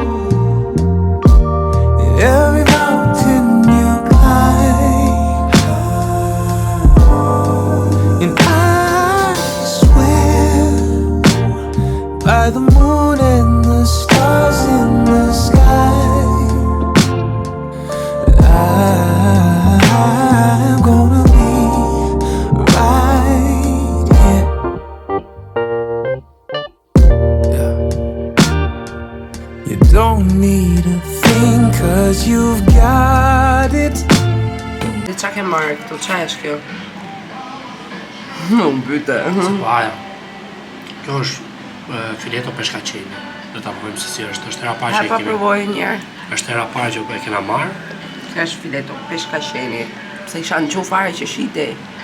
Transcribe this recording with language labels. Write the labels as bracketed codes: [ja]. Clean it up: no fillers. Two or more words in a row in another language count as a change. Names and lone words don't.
[en] In every mountain you climb, and I swear by the moon and the stars in the sky, I'm gonna be right here. Yeah. You don't need a thing, 'cause you've got it. [sq] Dhe qa ke marrë këtu, qa është kjo? Më mbyte. Aja, kjo është fileto peshkaqeni. Do ta provojmë se si është. Është hera parë që Pa provoj njerë. Është hera parë që e kena marrë. Kjo është fileto peshkasheni. Se isha në gjuhë fare që shitej.